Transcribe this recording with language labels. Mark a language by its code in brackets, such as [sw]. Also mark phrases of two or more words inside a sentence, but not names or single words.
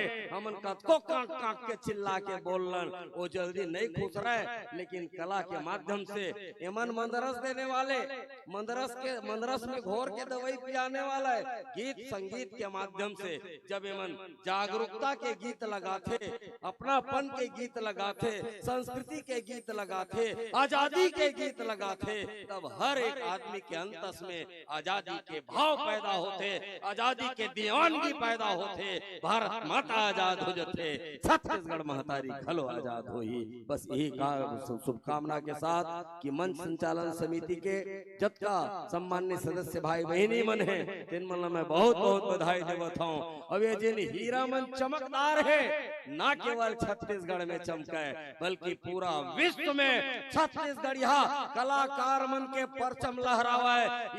[hne] हमन कतको कांक कांक के चिल्ला के बोलन, वो जल्दी नहीं खुश रहे, लेकिन कला के माध्यम से एमन मंदरस देने वाले, मंदरस में घोर के दवाई पियाने वाला है। गीत संगीत के माध्यम से जब एमन जागरूकता के गीत लगाते, अपनापन के गीत लगाते, संस्कृति के गीत लगाते, आजादी के गीत लगाते, तब हर एक आदमी के अंतस में आजादी के भाव पैदा होते, आजादी के दीवानगी पैदा होते। भारत माता आजाद हो जाते, छत्तीसगढ़ महतारी खलो आजाद हो ही। बस यही शुभकामना के साथ कि मंच संचालन समिति के जत्का सम्मान्य सदस्य भाई बहनी मन है, तीन मन मैं बहुत बहुत बधाई देवत हूँ। अब ये जिन हीरा मन चमकदार है, ना केवल छत्तीसगढ़ में चमके बल्कि पूरा विश्व में छत्तीसगढ़िया कलाकार मन के परचम लहरावा है।